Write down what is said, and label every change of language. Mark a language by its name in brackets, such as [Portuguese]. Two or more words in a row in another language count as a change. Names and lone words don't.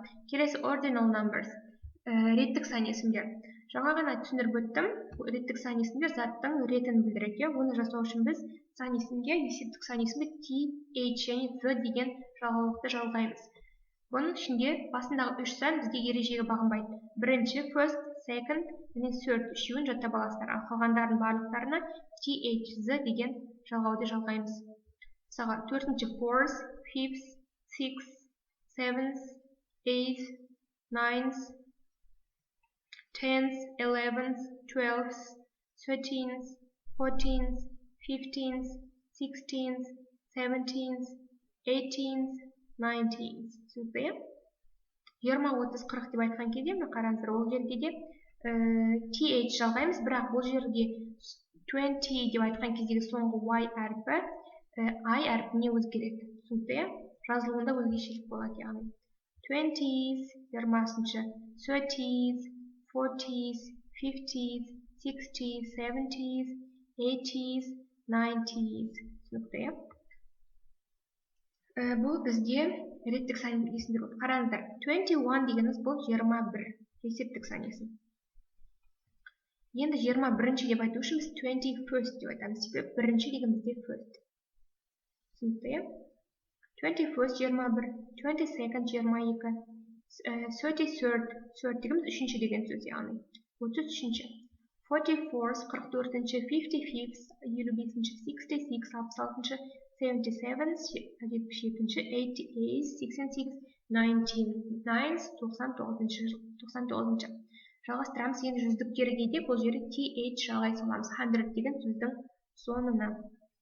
[Kazakh] Келесі [English] ordinal numbers. [Kazakh] Реттік сан есімдер. Жаңа ғана түсіндіріп өттім. Реттік сан есімдер заттың ретін білдіреді. Оны жасау үшін біз сан есімге, есептік сан есімге TH және Z деген жалғаулықты жалғаймыз. Бұның ішінде басындағы 3 сан бізде ережеге бағынбайды. Бірінші, [English] first, second, [Kazakh] және third үшеуін жаттап аласыздар. Ал қалғандардың барлықтарына TH, Z деген жалғауды жалғаймыз. [English] Мысалға, 4-ші fourth, fifth, sixth, seventh, eighth, ninth, 10th, 11th, 12th, 13th, 14th, 15th, 16th, 17th, 18th, 19th. [Kazakh] Түсінікті? 20, 30, 40 деп айтқан кезде, қараңыздар, ол жерде де TH жалғаймыз, бірақ бұл жерде 20 деп айтқан кездегі соңғы Y әрпі I әрпіне өзгереді. Түсінікті? Жазылуында өзгешелік болады, яғни 20th, 20-ші, 30th, 40th, 50th, 60th, 70th, 80th, 90s. Түсінікті, иә? Бұл бізде реттік сан есімдер болды. Қараңыздар, 21 дегеніміз бұл 21. Есептік сан есім. Енді 21-ші деп айту үшін біз 21st деп айтамыз. Себебі бірінші деген бізде first. Түсінікті, иә? 21st 21, 22nd 22, 33rd дегеніміз үшінші деген сөз, яғни 33-ші. 44th 44-ші, 55th 55-ші, 66 66-ші, 77th 77-ші, 88th 88, 99th 99-ші. Жалғастырамыз, енді жүздіктері кейде бұл жері th жалғай саламыз. 100 деген сөздің соңына.